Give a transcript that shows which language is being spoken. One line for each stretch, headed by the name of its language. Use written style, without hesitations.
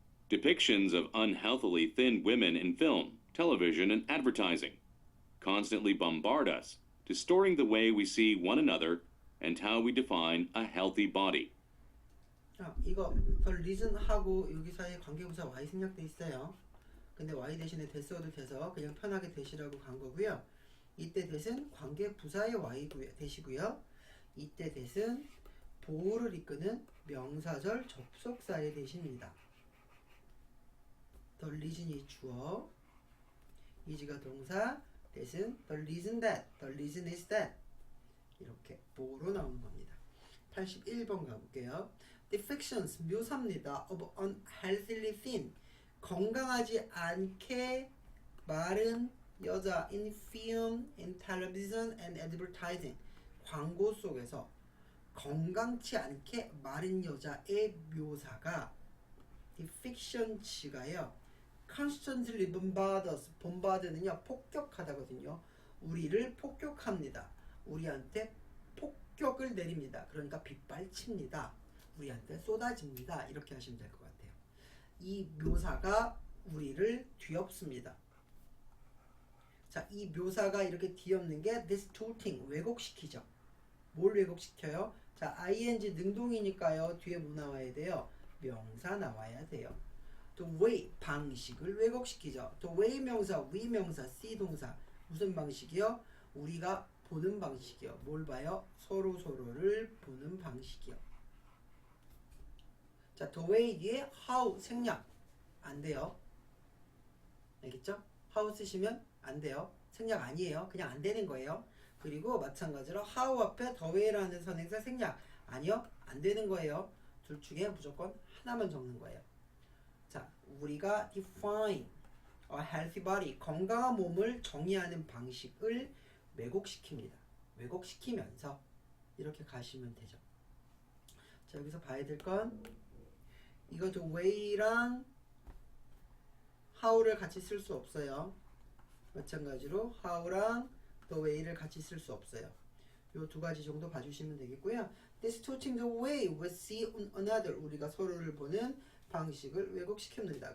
English: Depictions of unhealthily thin women in film, television, and advertising constantly bombard us, distorting the way we see one another and how we define a healthy body.
Korean: 이거 the reason하고 여기 사이에 관계부사 y 생략돼 있어요. 근데 y 대신에 that 써도 돼서 그냥 편하게 that이라고 간 거고요. 이때 that은 관계부사의 y that이고요. 이때 that은 보호를 이끄는 명사절 접속사의 that입니다. the reason이 주어, is가 동사, that은
English: the reason that, the reason is that
Korean: 이렇게 보호로 나오는 겁니다. 81번 가볼게요. Depictions, 묘사입니다.
English: of unhealthily thin,
Korean: 건강하지 않게 마른 여자
English: in film, in television and advertising,
Korean: 광고 속에서 건강치 않게 마른 여자의 묘사가 depictions가요. constantly bombard는요 폭격하다거든요. 우리를 폭격합니다. 우리한테 폭격을 내립니다. 그러니까 빗발칩니다. 우리한테 쏟아집니다. 이렇게 하시면 될 것 같아요. 이 묘사가 우리를 뒤엎습니다. 자, 이 묘사가 이렇게 뒤엎는 게 distorting, 왜곡시키죠. 뭘 왜곡시켜요? 자, ing 능동이니까요. 뒤에 뭐 나와야 돼요? 명사 나와야 돼요. The way, 방식을 왜곡시키죠. The way 명사, we 명사, see 동사. 무슨 방식이요? 우리가 보는 방식이요. 뭘 봐요? 서로를 보는 방식이요. 자, the way 뒤에 how 생략 안 돼요. 알겠죠? how 쓰시면 안 돼요. 생략 아니에요. 그냥 안 되는 거예요. 그리고 마찬가지로 how 앞에 the way라는 선행사 생략 아니요. 안 되는 거예요. 둘 중에 무조건 하나만 적는 거예요. 자, 우리가
English: define a healthy body,
Korean: 건강한 몸을 정의하는 방식을 왜곡시킵니다. 왜곡시키면서 이렇게 가시면 되죠. 자, 여기서 봐야 될 건 이거 the way랑 how를 같이 쓸 수 없어요. 마찬가지로 how랑 the way를 같이 쓸 수 없어요. 요 두 가지 정도 봐주시면 되겠고요.
English: Distorting the way we see another.
Korean: 우리가 서로를 보는 방식을 왜곡시킵니다.